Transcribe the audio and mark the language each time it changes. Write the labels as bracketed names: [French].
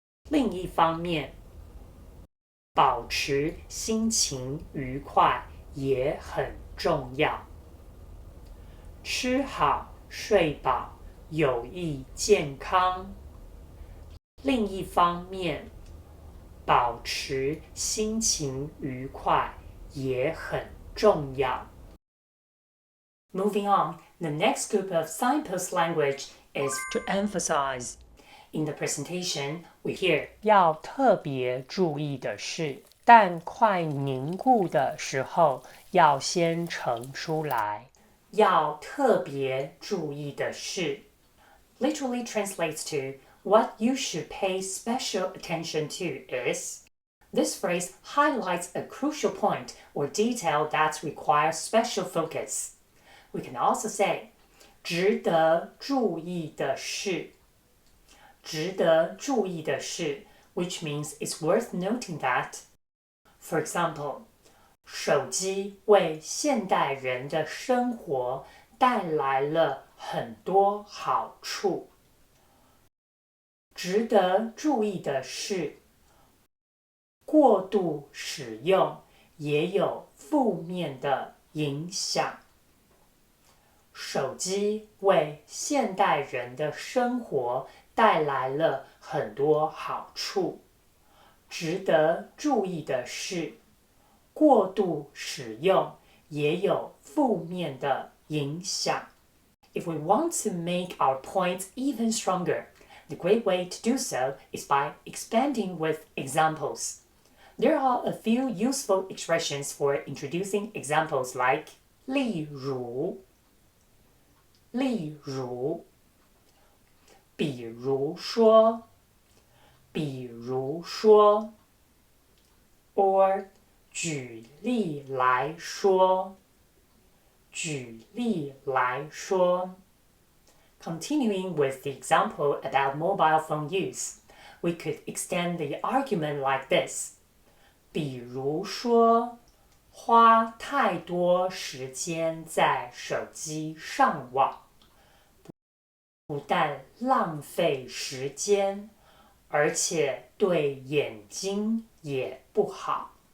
[Chinese] 另一方面，保持心情愉快也很重要。吃好睡饱有益健康。另一方面，保持心情愉快也很重要。 [English] Moving on, the next group of signpost language is to emphasize. In the presentation, we hear [Chinese] 要特别注意的是，蛋快凝固的时候要先盛出来。要特别注意的是 [English] literally translates to what you should pay special attention to is. This phrase highlights a crucial point or detail that requires special focus. We can also say [Chinese] 值得注意的是，值得注意的是 [English] which means it's worth noting that. For example, [Chinese] 手机为现代人的生活带来了很多好处。值得注意的是，过度使用也有负面的影响。手机为现代人的生活带来了很多好处。值得注意的是，过度使用也有负面的影响。 [English] If we want to make our points even stronger, the great way to do so is by expanding with examples. There are a few useful expressions for introducing examples like [Chinese] 例如，例如，比如说，比如说 [English] or [Chinese] 举例来说，举例来说。 [English] Continuing with the example about mobile phone use, we could extend the argument like this. [Chinese] 比如说，花太多时间在手机上网，不但浪费时间，而且对眼睛也不好。